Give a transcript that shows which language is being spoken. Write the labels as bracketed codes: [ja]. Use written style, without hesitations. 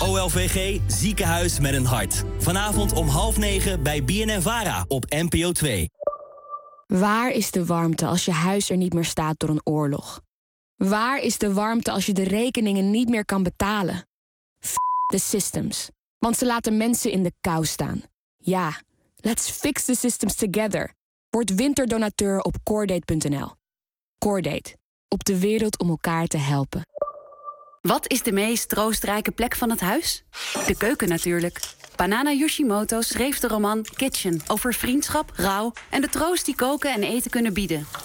[nl] OLVG, ziekenhuis met een hart. Vanavond om 20:30 bij BNNVARA op NPO 2. Waar is de warmte als je huis er niet meer staat door een oorlog? Waar is de warmte als je de rekeningen niet meer kan betalen? [en] The systems. [nl] Want ze laten mensen in de kou staan. [en] Ja, let's fix the systems together. [nl] Word winterdonateur op Cordate.nl. Cordate. Op de wereld om elkaar te helpen. Wat is de meest troostrijke plek van het huis? De keuken natuurlijk. Banana Yoshimoto schreef de roman Kitchen over vriendschap, rouw en de troost die koken en eten kunnen bieden.